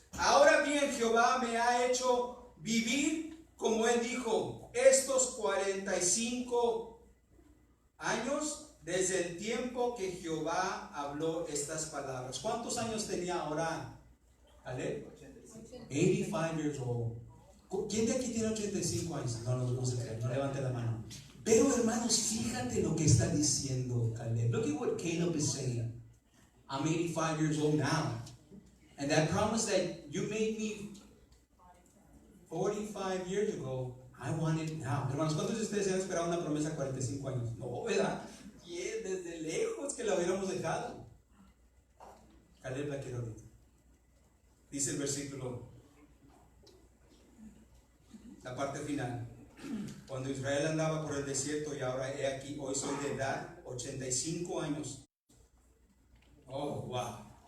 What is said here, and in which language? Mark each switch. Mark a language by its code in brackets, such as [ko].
[es] Ahora bien, Jehová me ha hecho vivir, como él dijo, estos 45 años desde el tiempo que Jehová habló estas palabras. ¿Cuántos años tenía ahora Caleb? [en] 85 years old. [es] ¿Quién de aquí tiene 85 años? No se cree, no levante la mano. Pero hermanos, fíjate lo que está diciendo Caleb. [en] Look at what Caleb is saying. I'm 85 years old now. And that promise that you made me 45 years ago, I want it now. [es] Hermanos, ¿cuántos de ustedes han esperado una promesa a 45 años? No, ¿verdad? Y desde lejos que la hubiéramos dejado. Caleb la quiere ahorita. Dice el versículo, la parte final: cuando Israel andaba por el desierto, y ahora he aquí, hoy soy de edad 85 años. Oh, wow.